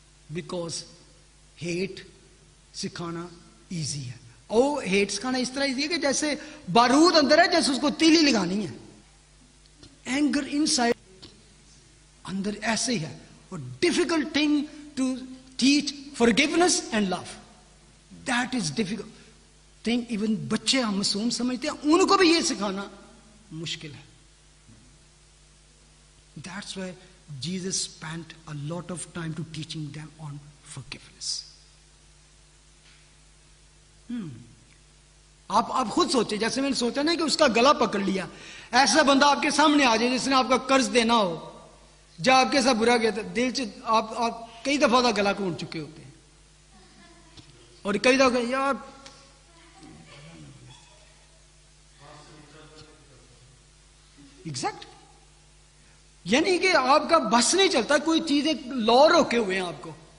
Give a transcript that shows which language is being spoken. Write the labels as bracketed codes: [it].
[en] because hate [ur] سکھانا [en] easy [ur] ہے. اور ہیٹ سکھانا اس طرح ایزی ہے کہ جیسے بارود اندر ہے, جیسے اس کو تیلی لگانی ہے. [en] anger inside [ur] اندر ایسے ہی ہے. اور [en] Difficult thing to teach forgiveness and love. That is difficult thing. [ur] Even بچے ہم معصوم سمجھتے ہیں, ان کو بھی یہ سکھانا مشکل ہے. [en] That's why Jesus spent a lot of time to teaching them on forgiveness. [ur] آپ خود سوچیں, جیسے میں نے سوچا نا کہ اس کا گلا پکڑ لیا. ایسا بندہ آپ کے سامنے آ جائے جس نے آپ کا قرض دینا ہو, جب آپ کے ساتھ برا گیا تھا, دل سے آپ کئی دفعہ کا گلا گھونٹ چکے ہوتے ہیں, اور کئی دفعہ یار ایگزیکٹ, یعنی کہ آپ کا بس نہیں چلتا, کوئی چیزیں لو روکے ہوئے ہیں آپ کو.